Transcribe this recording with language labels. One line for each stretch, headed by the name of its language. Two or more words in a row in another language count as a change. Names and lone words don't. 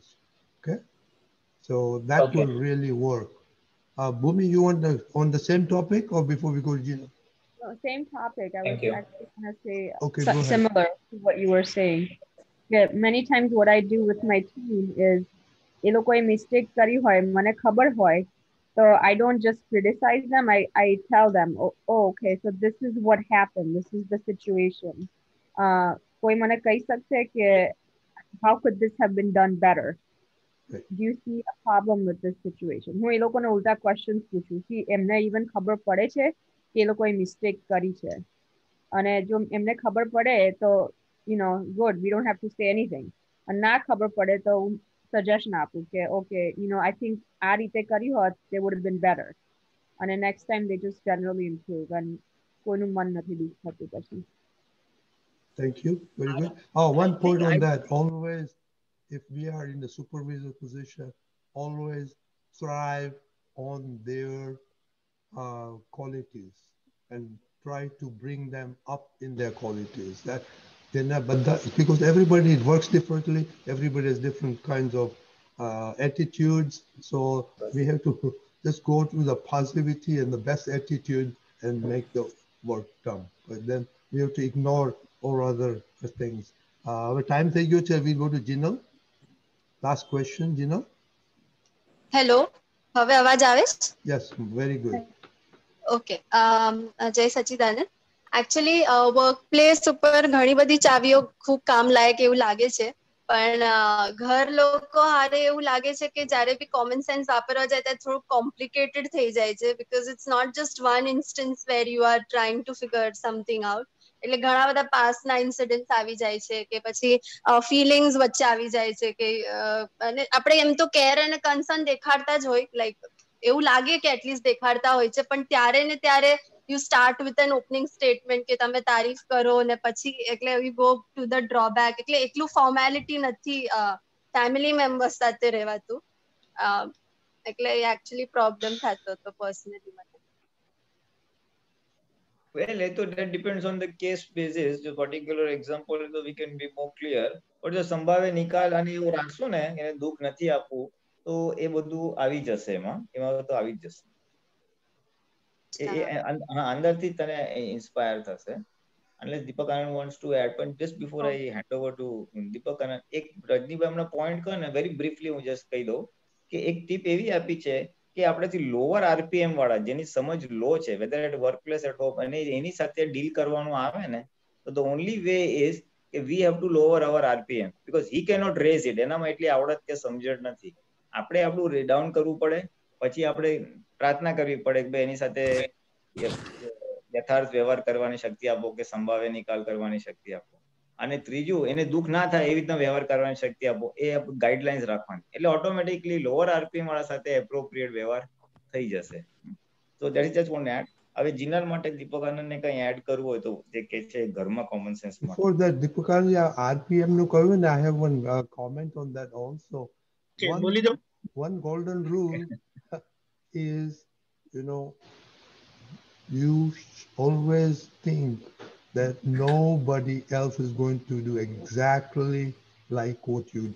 English: Okay? So that will really work. Bhumi, you want on the same topic or before we go to Gina? No, same topic. I Thank was you. actually going to say Similar to what you were saying. Yeah, many times what I do with my team is,
Gujarati: એ લોકોએ mistake કરી હોય, મને ખબર હોય,
English: so I don't just criticize them. I tell them, oh, okay, so this is what happened. This is the situation.
Gujarati: કોઈ મને કહી શકશે કે
English: how could this have been done better? Do you see a problem with this situation?
Gujarati: હું એ લોકોને ઉલટા questions પૂછું કે એમને even ખબર પડે છે કે એ લોકોએ mistake કરી છે, અને જો એમને ખબર પડે તો
English: good, we don't have to say anything.
Gujarati: અને ના ખબર પડે તો suggestion આપું કે okay,
English: I think
Gujarati: આ રીતે કરી હોત,
English: they would have been better. અને next time they just generally improve and
Gujarati: કોઈનું મન નથી દુખ થતું પછી.
English: Thank you. Very good. One point on that. Always, if we are in the supervisor position, always thrive on their qualities and try to bring them up in their qualities. Because everybody works differently, everybody has different kinds of attitudes. So we have to just go to the positivity and the best attitude and make the work done. But then we have to ignore all other things. Our time thank you. We go to Jinal. Last question, Jinal. Hello.
Gujarati: હવે અવાજ આવે?
English: Yes, very good.
Gujarati: Okay. જય સચ્ચિદાનંદ. Actually, workplace ઉપર ઘણી બધી ચાવીઓ ખૂબ કામ લાયક એવું લાગે છે, પણ ઘર લોકો હારે એવું લાગે છે કે જ્યારે બી
English: common sense
Gujarati: વાપરવા જાય ત્યારે થોડું complicated થઈ જાય છે,
English: because it's not just one instance where you are trying to figure something out.
Gujarati: એટલે ઘણા બધા પાસ્ટના ઇન્સિડન્ટ્સ આવી જાય છે કે પછી ફીલિંગ્સ વચ્ચે આવી જાય છે કે અને આપણે એમ તો કેર અને કન્સર્ન દેખાડતા જ હોય, લાઈક એવું લાગે કે એટલીસ્ટ દેખાડતા હોય છે, પણ ત્યારે ને ત્યારે
English: you start with an opening statement
Gujarati: કે તમે તારીફ કરો ને પછી એટલે
English: we go to the drawback.
Gujarati: એટલે એટલું formality નથી
English: family members
Gujarati: સાથે રહેવાતું, એટલે
English: actually problem
Gujarati: થતો હતો personally મને.
English: Well, that depends on the case basis. The particular example, so we can be more clear.
Gujarati: But જો સંભાવે નિકાલ અને એવું રાખશો ને એને દુઃખ નથી આપવું તો એ બધું આવી જશે, એમાં તો આવી જ જશે. અંદરથી તને ઇન્સ્પાયર થશે.
English: Unless Deepak Anand wants to add, but just before I hand over to Deepak Anand,
Gujarati: એક રજનીભાઈ હમણાં point કહો ને
English: very briefly
Gujarati: હું just કહી દઉં કે એક ટીપ એવી આપી છે કે આપણેથી
English: lower RPM
Gujarati: વાળા જેની સમજ લો છે,
English: whether at workplace at home,
Gujarati: અને એની સાથે ડીલ કરવાનું આવે ને તો
English: the only way is કે we have to lower our RPM because he cannot raise it.
Gujarati: એનામાં એટલી આવડત કે સમજણ નથી. આપણે આપણું ડાઉન કરવું પડે, પછી આપણે પ્રાર્થના કરવી પડે કે એની સાથે યથાર્થ વ્યવહાર કરવાની શક્તિ આપો કે સંભાવે નિકાલ કરવાની શક્તિ આપો. અને ત્રીજું એને દુઃખ ના થાય એવી રીતના વ્યવહાર કરવાની શક્તિ આપો, એ ગાઈડલાઇન્સ રાખવાની, એટલે ઓટોમેટિકલી
English: lower RPM
Gujarati: વાળા સાથે એપ્રોપ્રિએટ વ્યવહાર થઈ જશે.
English: તો That is just want add.
Gujarati: હવે જીનર માટે દીપક આનંદને કંઈ એડ કરવું હોય તો જે કે છે ઘરમાં
English: common sense
Gujarati: માટે.
English: Before that, Deepak Anand, RPM
Gujarati: નું કહ્યું ને,
English: I have one comment on that also. Okay, one golden rule is, you know, you always think that nobody else is going to do exactly like what you do.